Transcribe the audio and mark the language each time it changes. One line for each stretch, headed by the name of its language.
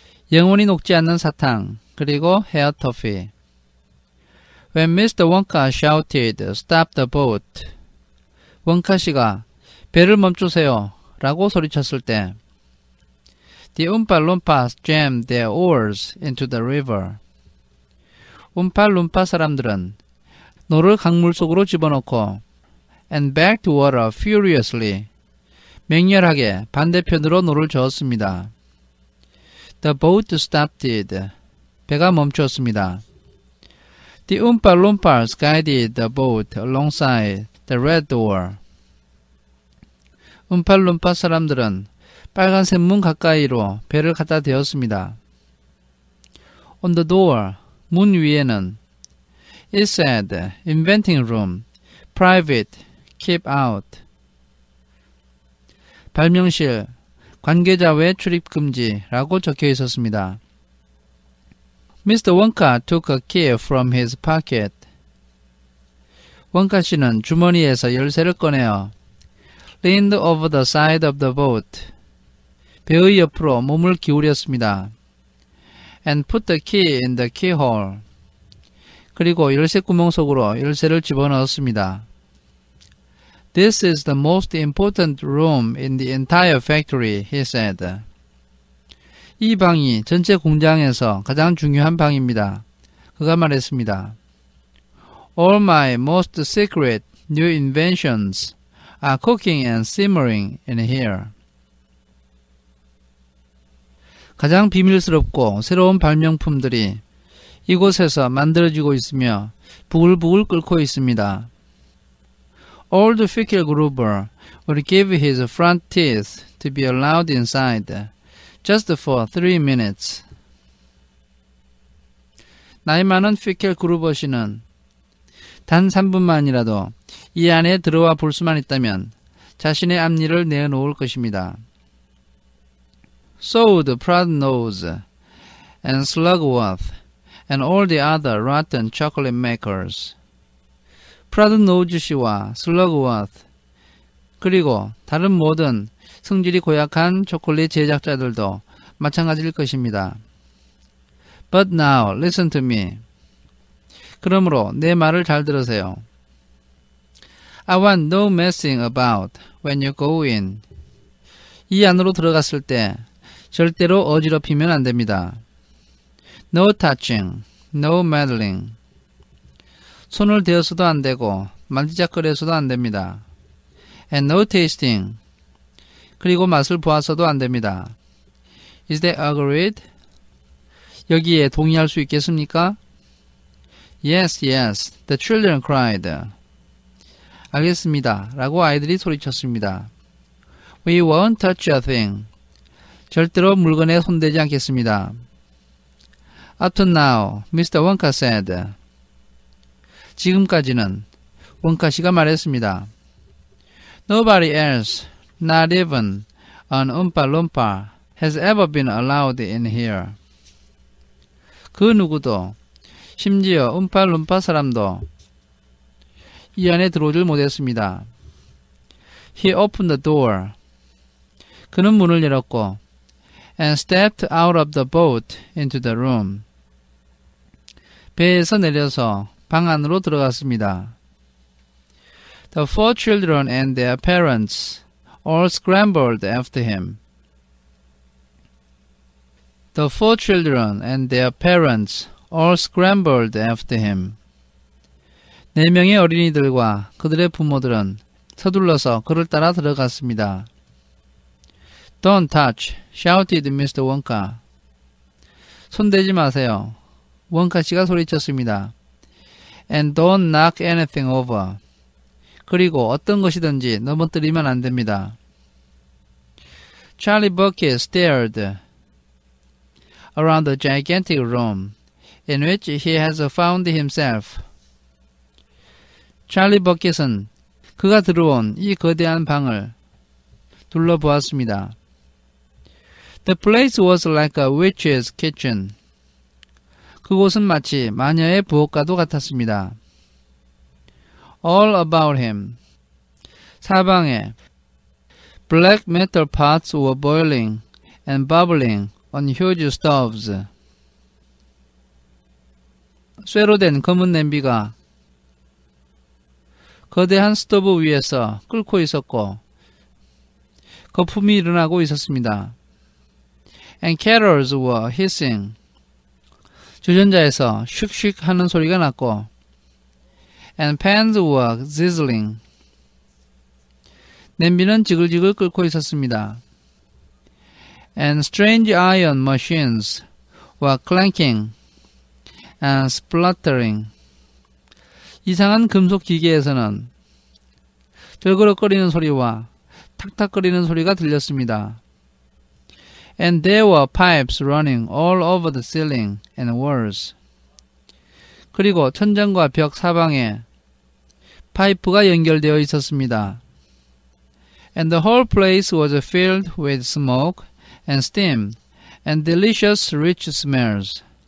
Korean: 영원히 녹지 않는 사탕, 그리고
English: hair toffee. When Mr. Wonka shouted, "Stop the boat."
Korean: 원카 씨가 배를 멈추세요 라고 소리쳤을 때
English: The Oompa Loompas jammed their oars into the river.
Korean: 움팔룸파 사람들은 노를 강물 속으로 집어넣고
English: and back to water furiously.
Korean: 맹렬하게 반대편으로 노를 저었습니다.
English: The boat stopped.
Korean: 배가 멈추었습니다.
English: The Oompa Loompas guided the boat alongside the red door.
Korean: 움팔룸파 사람들은 빨간색 문 가까이로 배를 갖다 대었습니다.
English: On the door,
Korean: 문 위에는
English: It said, inventing room, private, keep out.
Korean: 발명실, 관계자 외 출입 금지라고 적혀 있었습니다.
English: Mr. Wonka took a key from his pocket.
Korean: 원카 씨는 주머니에서 열쇠를 꺼내어
English: leaned over the side of the boat.
Korean: 배의 옆으로 몸을 기울였습니다.
English: And put the key in the keyhole.
Korean: 그리고 열쇠 구멍 속으로 열쇠를 집어넣었습니다.
English: This is the most important room in the entire factory, he said.
Korean: 이 방이 전체 공장에서 가장 중요한 방입니다. 그가 말했습니다.
English: All my most secret new inventions are cooking and simmering in here.
Korean: 가장 비밀스럽고 새로운 발명품들이 이곳에서 만들어지고 있으며 부글부글 끓고 있습니다.
English: Old Fickelgruber would give his front teeth to be allowed inside, just for 3 minutes.
Korean: 나이 많은 피켈그루버 씨는 단 3분만이라도 이 안에 들어와 볼 수만 있다면 자신의 앞니를 내어놓을 것입니다.
English: So the Proudnose and Slugworth and all the other rotten chocolate makers.
Korean: 프라드노즈 씨와 슬러그워트 그리고 다른 모든 성질이 고약한 초콜릿 제작자들도 마찬가지일 것입니다.
English: But now listen to me.
Korean: 그러므로 내 말을 잘 들으세요.
English: I want no messing about when you go in.
Korean: 이 안으로 들어갔을 때 절대로 어지럽히면 안 됩니다.
English: No touching, no meddling.
Korean: 손을 대어서도 안 되고 만지작거려서도 안 됩니다.
English: And no tasting.
Korean: 그리고 맛을 보아서도 안 됩니다.
English: Is that agreed?
Korean: 여기에 동의할 수 있겠습니까?
English: Yes, yes, the children cried.
Korean: 알겠습니다. 라고 아이들이 소리쳤습니다.
English: We won't touch a thing.
Korean: 절대로 물건에 손대지 않겠습니다.
English: Up to now, Mr. Wonka said.
Korean: 지금까지는 원카 씨가 말했습니다.
English: Nobody else, not even an Oompa Loompa, has ever been allowed in here.
Korean: 그 누구도, 심지어 움팔룸파 사람도 이 안에 들어오질 못했습니다.
English: He opened the door.
Korean: 그는 문을 열었고
English: and stepped out of the boat into the room.
Korean: 배에서 내려서 방 안으로 들어갔습니다.
English: The 4 children and their parents all scrambled after him. The 4 children and their parents all scrambled after him.
Korean: 4명의 어린이들과 그들의 부모들은 서둘러서 그를 따라 들어갔습니다.
English: Don't touch, shouted Mr. Wonka.
Korean: 손대지 마세요. 원카 씨가 소리쳤습니다.
English: And don't knock anything over.
Korean: 그리고 어떤 것이든지 넘어뜨리면 안 됩니다.
English: Charlie Bucket stared around the gigantic room in which he has found himself.
Korean: 찰리 버켓은 그가 들어온 이 거대한 방을 둘러보았습니다.
English: The place was like a witch's kitchen.
Korean: 그곳은 마치 마녀의 부엌과도 같았습니다.
English: all about him.
Korean: 사방에
English: black metal pots were boiling and bubbling on huge stoves.
Korean: 쇠로 된 검은 냄비가 거대한 스토브 위에서 끓고 있었고 거품이 일어나고 있었습니다.
English: And kettles were hissing.
Korean: 주전자에서 슉슉 하는 소리가 났고
English: And pans were sizzling.
Korean: 냄비는 지글지글 끓고 있었습니다.
English: And strange iron machines were clanking and spluttering.
Korean: 이상한 금속 기계에서는 절그럭거리는 소리와 탁탁거리는 소리가 들렸습니다.
English: And there were pipes running all over the ceiling and walls.
Korean: 그리고 천장과 벽 사방에 파이프가 연결되어 있었습니다.
English: And the whole place was filled with smoke and steam and delicious rich smells.